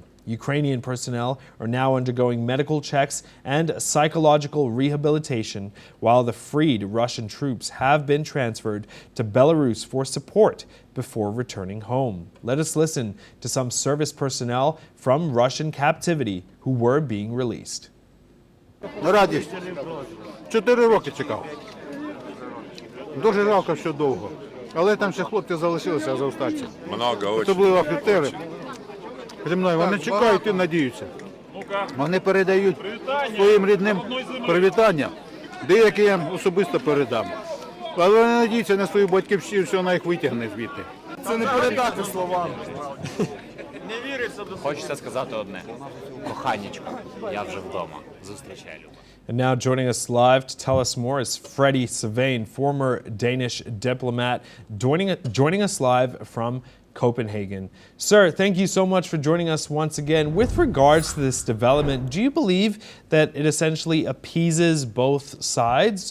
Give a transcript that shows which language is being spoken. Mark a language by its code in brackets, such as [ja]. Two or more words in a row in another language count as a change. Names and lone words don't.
[en] Ukrainian personnel are now undergoing medical checks and psychological rehabilitation, while the freed Russian troops have been transferred to Belarus for support before returning home. Let us listen to some service personnel from Russian captivity who were being released. [uk] Радість. 4 роки чекав. Дуже жалко, що довго. Але там ще хлопці залишилися азовстальці. Особливо офіцери. Зі мною вони чекають і надіються. Вони передають своїм рідним привітання, деякі я особисто передам. Але вони надіються на свою батьківщину, що вона їх витягне звідти. Це не передати словами. Не віриться до. Хочеться сказати одне. Коханечко, я вже вдома. Зустрічай, Люба. [en] And now joining us live to tell us more is Freddie Savain, former Danish diplomat, joining us live from Copenhagen. Sir, thank you so much for joining us once again. With regards to this development, do you believe that it essentially appeases both sides?